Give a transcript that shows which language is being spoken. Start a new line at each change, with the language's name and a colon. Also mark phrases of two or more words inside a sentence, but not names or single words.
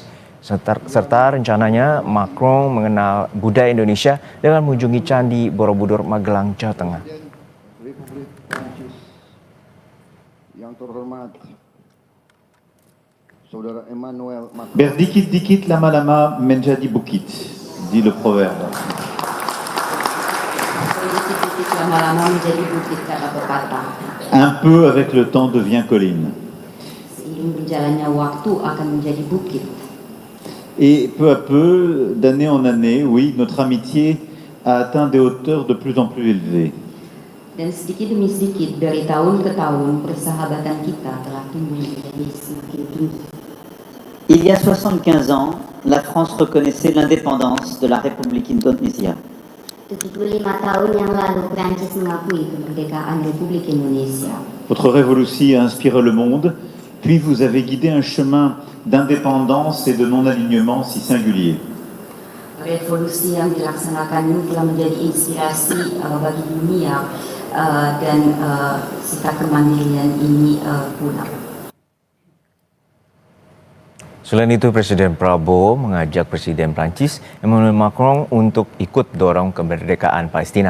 Indonesian: Serta rencananya Macron mengenal budaya Indonesia dengan mengunjungi Candi Borobudur Magelang, Jawa Tengah. Republik Prancis yang terhormat, Saudara Emmanuel Macron. Berdikit-dikit lama-lama menjadi bukit,
French: dit le proverbe.
Indonesian: Sedikit-sedikit lama-lama menjadi bukit, kata pepatah.
French: Un peu avec le temps devient colline.
Indonesian: Seiring berjalannya waktu akan menjadi bukit.
French: Et peu à peu, d'année en année, oui, notre amitié a atteint des hauteurs de plus en plus élevées.
Indonesian: Dan sedikit demi sedikit, dari tahun ke tahun, persahabatan kita telah tumbuh menjadi semakin tinggi.
French: Il y a 75 ans, la France reconnaissait l'indépendance de la République Indonésia.
Indonesian: 75 tahun yang lalu Prancis mengakui kemerdekaan Republik Indonesia.
French: Votre révolution a inspiré le monde, puis vous avez guidé un chemin d'indépendance et de non-alignement si singulier.
Indonesian: Revolusi yang dilaksanakan ini telah menjadi inspirasi bagi dunia dan sikap kemandirian ini pula. Selain itu, Presiden Prabowo mengajak Presiden Prancis Emmanuel Macron untuk ikut dorong kemerdekaan Palestina.